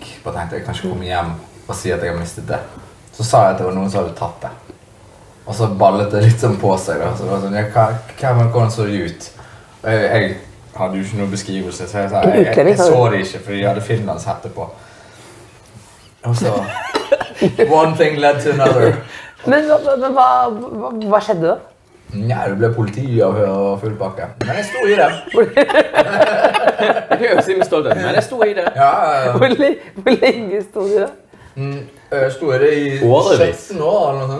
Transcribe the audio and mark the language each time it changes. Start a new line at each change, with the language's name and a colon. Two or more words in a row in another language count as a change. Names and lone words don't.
Norwegian: Bare tenkte jeg kan ikke komme hjem og si at jeg har mistet det. Så sa jeg at det var noen som hadde tatt det. Og så ballet det litt sånn på seg da. Så det var sånn, hvordan så det ut? Og jeg hadde jo ikke noen beskrivelse, så jeg sa, jeg så det ikke, fordi jeg hadde Finlands hette på. Og så,
English: one thing led to another.
Norwegian: Men hva skjedde da? Ja, det ble politiavhør og full pakke. Men jeg sto i det. Jeg vil si med stolthet, men jeg sto i det. Ja. Hvor lenge sto du da? Jeg sto i det i 16 år eller noe sånt.